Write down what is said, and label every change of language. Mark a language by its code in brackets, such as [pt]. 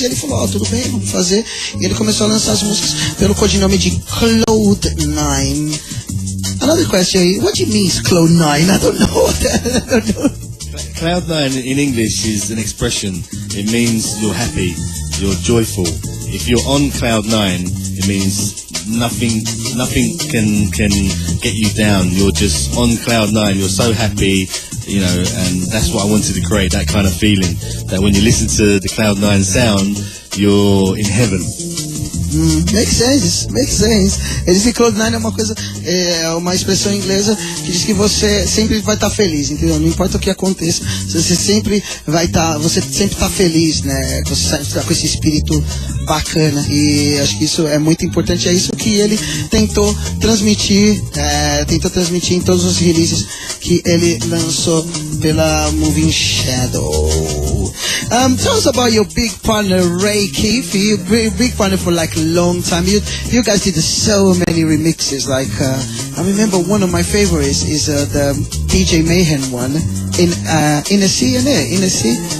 [pt] E ele falou, tudo bem, vamos fazer. E ele começou a lançar as músicas pelo codinome de Cloud9. [en] Another question, what do you mean Cloud9? I don't know. Cloud9 in English is an expression. It means you're happy, you're joyful. If you're on Cloud9, it means nothing can get you down. You're just on Cloud9, you're so happy, and that's what I wanted to create, that kind of feeling, that when you listen to the Cloud9 sound, you're in heaven. Makes sense. [pt] Ele diz que Cloud9 é uma coisa, uma expressão inglesa que diz que você sempre vai estar feliz, entendeu? Não importa o que aconteça, você sempre vai estar, você sempre tá feliz, né? Você tá com esse espírito bacana, e acho que isso é muito importante, é isso que ele tentou transmitir em todos os releases que ele lançou pela Moving Shadow. [en] Tell us about your big partner Ray Keefe. You big partner for like a long time. You guys did so many remixes. Like I remember one of my favorites is the DJ Mayhem one in a sea.